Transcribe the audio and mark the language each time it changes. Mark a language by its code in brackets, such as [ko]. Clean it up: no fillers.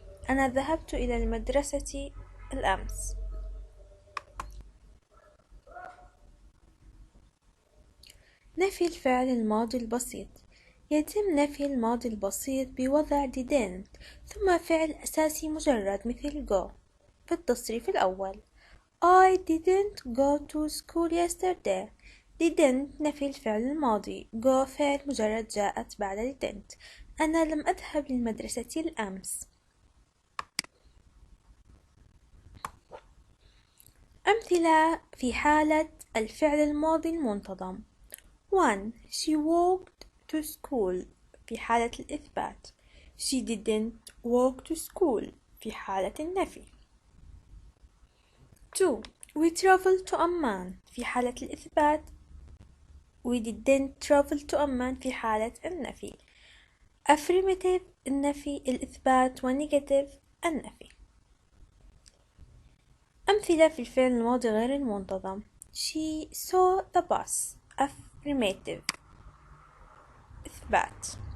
[ar] أنا ذهبت إلى المدرسة الأمس. نفي الفعل الماضي البسيط: يتم نفي الماضي البسيط بوضع didn't ثم فعل أساسي مجرد مثل go. في التصريف الأول [en] I didn't go to school yesterday. [ar] didn't نفي الفعل الماضي، go فعل مجرد جاءت بعد didn't. أنا لم أذهب للمدرسة الأمس. أمثلة في حالة الفعل الماضي المنتظم: 1. [en] She walked to school [ar] في حالة الإثبات. [en] She didn't walk to school [ar] في حالة النفي. [en] 2. We traveled to Amman [ar] في حالة الإثبات. [en] We didn't travel to Amman [ar] في حالة النفي. Affirmative النفي الإثبات، ونيجاتيف النفي. أمثلة في الفعل الماضي غير المنتظم: [en] She saw the bus. [ar] Affirmative إثبات.